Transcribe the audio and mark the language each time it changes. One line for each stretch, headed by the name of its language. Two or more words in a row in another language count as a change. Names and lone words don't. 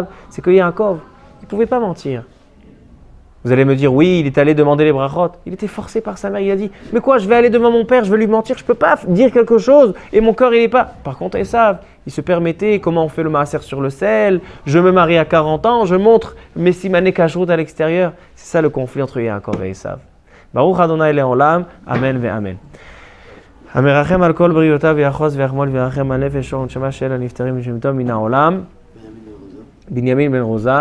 French: C'est que Yaakov, il ne pouvait pas mentir. Vous allez me dire, oui, il est allé demander les brachot. Il était forcé par sa mère, il a dit, mais quoi, je vais aller devant mon père, je vais lui mentir, je ne peux pas dire quelque chose, et mon cœur, il n'est pas... Par contre, Esav, il se permettait, comment on fait le maaser sur le sel, je me marie à 40 ans, je montre mes
Hebrew: סימני כשרות
French: à l'extérieur. C'est ça le conflit entre Yaakov et Esav.
Hebrew: ברוך ה' לעולם אמן ואמן. המרחם על כל בריאותיו יחוס ויחמול וירחם על נפש שור ונשמה של הנפטרים ושמתו מן העולם. בנימין בן רוזה